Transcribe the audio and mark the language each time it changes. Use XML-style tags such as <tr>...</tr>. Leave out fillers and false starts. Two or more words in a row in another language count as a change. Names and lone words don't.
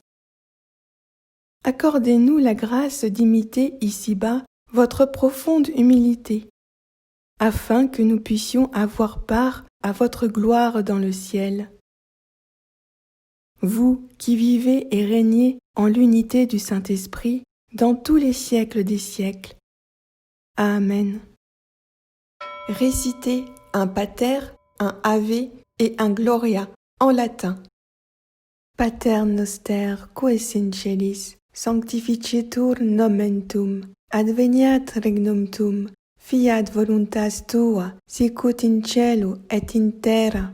<fr>Accordez-nous la grâce d'imiter ici-bas votre profonde humilité, afin que nous puissions avoir part à votre gloire dans le ciel. Vous qui vivez et régnez en l'unité du Saint-Esprit dans tous les siècles des siècles. Amen. Récitez un Pater, un Ave et un Gloria en latin.</fr> <la>Pater noster, qui es in celis, sanctificetur nomen tuum, adveniat regnum tuum, fiat voluntas tua, sicut in cielo et in terra.</la>